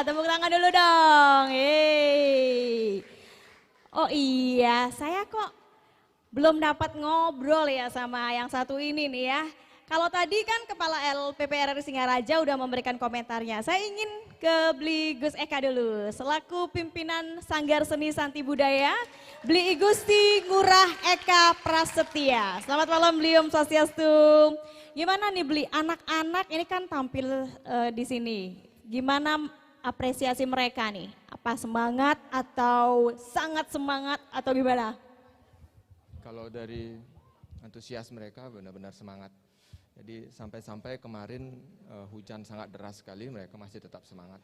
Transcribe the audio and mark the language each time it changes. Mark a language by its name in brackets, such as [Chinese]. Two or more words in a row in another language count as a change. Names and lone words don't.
[Indonesian] Tepuk tangan dulu dong. Yeay. Oh iya, saya kok Belum dapat ngobrol ya sama yang satu ini nih ya. Kalau tadi kan Kepala LPP RRI Singaraja udah memberikan komentarnya. Saya ingin ke Bli Gus Eka dulu. Selaku pimpinan Sanggar Seni Santi Budaya, Bli Igusti Ngurah Eka Prasetya. Selamat malam Bli, [Sanskrit] Om Swastiastu. [Indonesian] Gimana nih Bli, anak-anak ini kan tampil di sini. Gimana apresiasi mereka nih? Apa semangat atau sangat semangat atau gimana? Kalau dari antusias mereka benar-benar semangat. Jadi sampai-sampai kemarin hujan sangat deras sekali, mereka masih tetap semangat.